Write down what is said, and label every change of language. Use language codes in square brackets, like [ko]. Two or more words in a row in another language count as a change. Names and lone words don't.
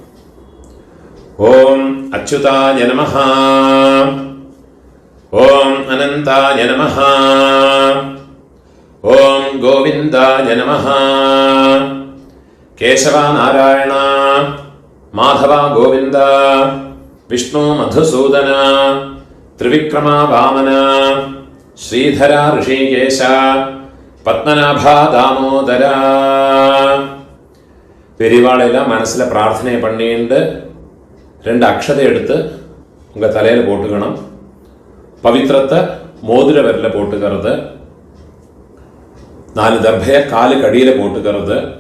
[sa] ஓம் அச்சுதாய நமஹ, ஓம் அனந்தாய நமஹ, ஓம் கோவிந்தாய நமஹ, கேசவ நாராயண மாதவ கோவிந்த, விஷ்ணு மதுசூதன, ത്രിവിക്രമ വാമന, ശ്രീധര ഋഷികേശ, പത്മനാഭ ദാമോദര. [ta] பெரியவாளெல்லாம் மனசுல பிரார்த்தனை பண்ணிட்டு 2 அக்ஷதை எடுத்து உங்க தலையில போட்டுக்கணும். பவித்திரத்தை மோதிர விரல போட்டுக்கிறது. 4 தர்பைய காலு கடியில போட்டுக்கிறது.